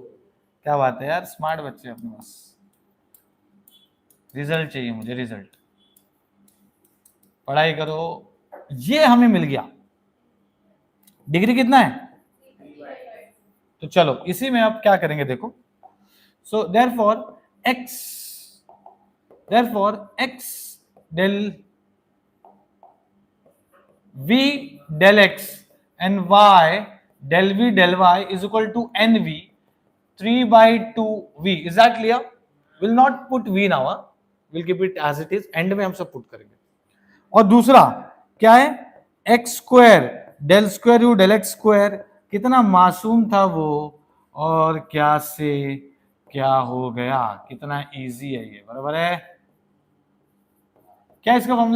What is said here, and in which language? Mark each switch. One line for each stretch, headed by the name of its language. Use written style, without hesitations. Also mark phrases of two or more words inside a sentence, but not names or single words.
Hindi: क्या बात है यार, स्मार्ट बच्चे अपने पास। रिजल्ट चाहिए मुझे, रिजल्ट। पढ़ाई करो। ये हमें मिल गया। डिग्री कितना है? तो चलो इसी में आप क्या करेंगे देखो।
English: सो therefore x del v del x and y del v del y is equal to nv 3/2v. Is that clear? Will not put v now, we'll keep it as it is.
Hindi: end में हम सब पुट करेंगे। और दूसरा क्या है?
English: x square del square u del x square,
Hindi: कितना मासूम था वो, और क्या से क्या हो गया। कितना इजी है ये, बराबर है। क्या इसका फॉर्मूला?